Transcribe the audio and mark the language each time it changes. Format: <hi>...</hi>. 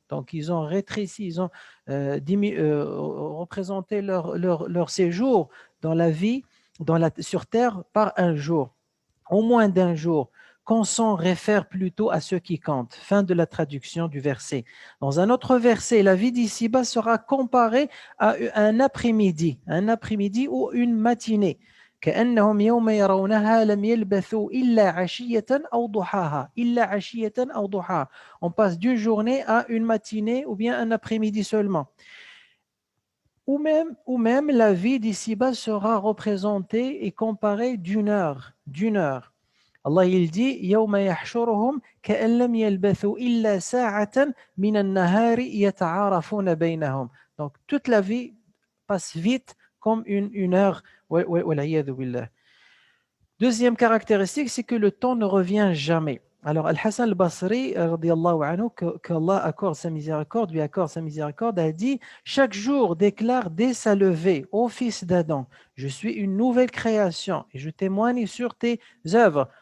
<fr>Donc ils ont rétréci, ils ont représenté leur séjour dans la vie, sur terre par un jour, au moins d'un jour. Qu'on s'en réfère plutôt à ceux qui comptent. Fin de la traduction du verset. Dans un autre verset, la vie d'ici-bas sera comparée à un après-midi ou une matinée.</fr> <ar>كأنهم يوم يرونها لم يلبثوا إلا عشية أو ضحاها إلا عشية أو ضحاها.</ar> <fr>On passe d'une journée à une matinée ou bien un après-midi seulement. Ou même la vie d'ici-bas sera représentée et comparée d'une heure. Allah il dit</fr> <ar>يوم يحشرهم كأن لم يلبثوا إلا ساعة من النهار يتعارفون بينهم.</ar> <fr>Donc toute la vie passe vite comme une heure.</fr> <ar>والعياذ بالله.</ar> <fr>Deuxième caractéristique, c'est que le temps ne revient jamais. Alors Al-Hassan al-Basri, radiyallahu anhu, qu'Allah lui accorde sa miséricorde, a dit « Chaque jour déclare dès sa levée, ô fils d'Adam, je suis une nouvelle création et je témoigne sur tes œuvres.</fr>